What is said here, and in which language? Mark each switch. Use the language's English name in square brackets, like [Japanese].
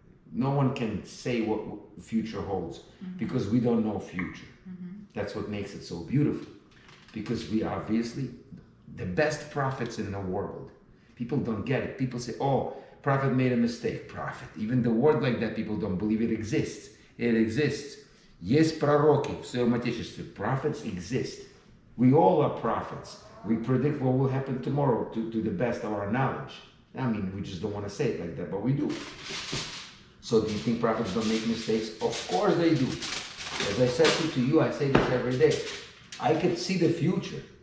[English] No one can say what the future holds because we don't know future. That's what makes it so beautiful. Because we are obviously the best prophets in the world. People don't get it. People say, oh, prophet made a mistake. Prophet. Even the word like that, people don't believe it exists. It exists. [Russian] Есть пророки в своем отечестве. [English] Prophets exist. We all are prophets. We predict what will happen tomorrow to the best of our knowledge. I mean, we just don't want to say it like that, but we do. So do you think prophets don't make mistakes? Of course they do. As I said to you, I say this every day. I could see the future.